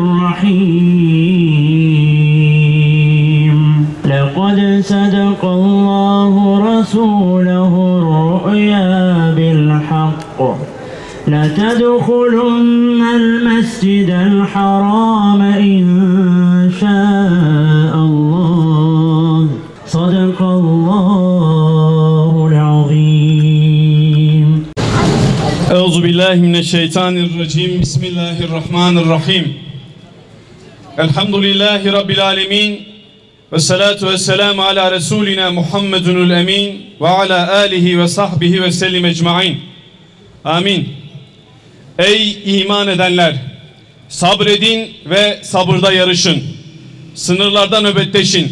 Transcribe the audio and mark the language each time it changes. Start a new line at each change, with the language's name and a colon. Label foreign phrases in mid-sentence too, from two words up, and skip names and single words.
Arabic: الرحيم لقد صدق الله رسوله الرؤيا بالحق لتدخلن المسجد الحرام إن شاء الله صدق الله العظيم. أعوذ بالله من الشيطان الرجيم. بسم الله الرحمن الرحيم. الحمد لله رب العالمين. والصلاة والسلام على رسولنا محمد الأمين وعلى آله وصحبه وسلم أجمعين.
Turkish: Amin. Ey iman edenler! Sabredin ve sabırda yarışın. Sınırlarda nöbetleşin.